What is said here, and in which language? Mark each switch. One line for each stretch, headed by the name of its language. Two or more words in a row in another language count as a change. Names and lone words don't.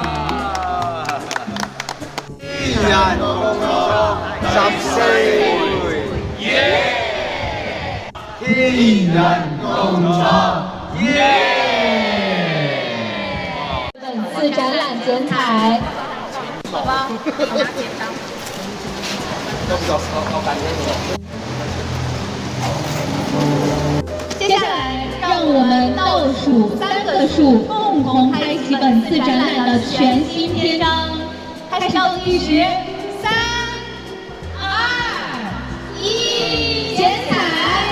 Chinese: 天人共創14回，天人共創，本次展覽剪彩。好吧，接下来，让我们倒数3个数，共同开启本次展览的全新篇章。开始倒计时，3、2、1，剪彩。